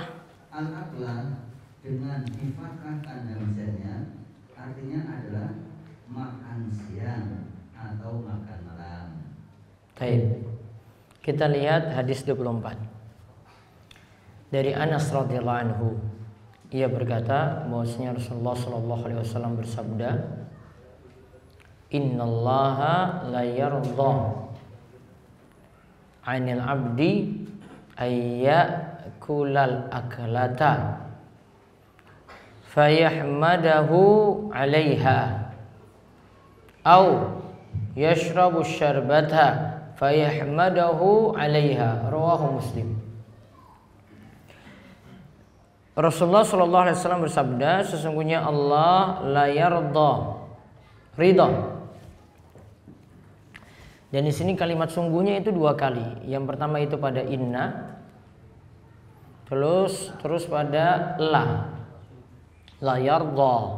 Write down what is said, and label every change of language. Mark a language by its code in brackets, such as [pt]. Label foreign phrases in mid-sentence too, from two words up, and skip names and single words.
[id] dengan difakkahkan hamzahnya artinya adalah makan siang atau makan malam. Baik. Kita lihat hadis 24. [ar] Dari Anas رضي الله عنه, [id] ia berkata bahwasanya Rasulullah [ar] صلى الله عليه وسلم bersabda, إن الله ليرضى عن العبد أن يأكل الأكلة فيحمده عليها أو يشرب الشربة فيحمده عليها. رواه مسلم. [id] Rasulullah [ar] صلى الله عليه وسلم [id] bersabda, sesungguhnya Allah [ar] لا يرضى, [id] ridha. Dan di sini kalimat sungguhnya itu dua kali. Yang pertama itu pada inna, terus pada [ar] لا يرضى.